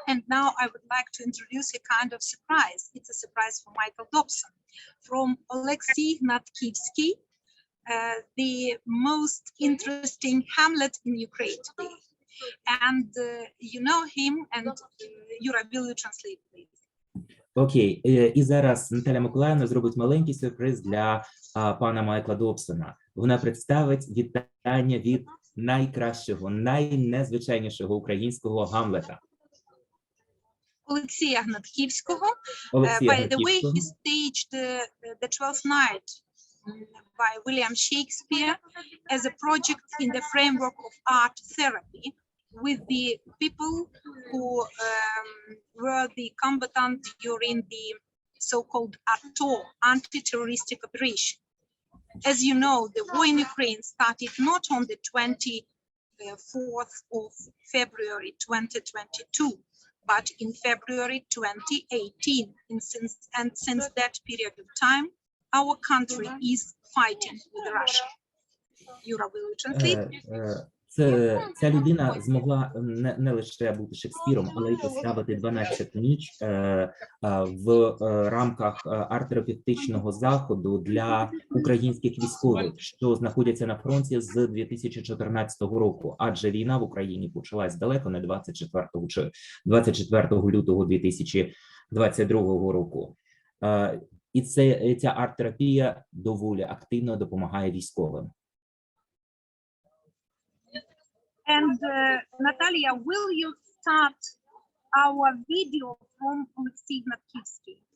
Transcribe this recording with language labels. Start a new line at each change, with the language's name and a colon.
English: And now I would like to introduce a kind of surprise. It's a surprise for Michael Dobson from Oleksiy Gnatkivsky, the most interesting Hamlet in Ukraine today. And you know him, and Yura, will you translate, please?
Ukrainian: Окей, і зараз Наталя Миколаївна зробить маленький сюрприз для пана Майкла Добсона. Вона представить вітання від найкращого, найнезвичайнішого українського Гамлета. Олексія Гнатківського.
English: By the way, he staged the 12th night by William Shakespeare as a project in the framework of art therapy with the people who were the combatants during the so-called ATO, anti-terroristic operation. As you know, the war in Ukraine started not on the 24th of February 2022, but in February 2018. And since that period of time, our country is fighting with Russia. Yura, will you translate?
Ukrainian: Ця людина змогла не лише бути Шекспіром, але й поставити 12 ніч в рамках арт-терапевтичного заходу для українських військових, що знаходяться на фронті з 2014 року, адже війна в Україні почалась далеко не 24 лютого 2022 року. І ця арт-терапія доволі активно допомагає військовим.
English: And Natalia, will you start our video from Oleksiy Gnatkivsky?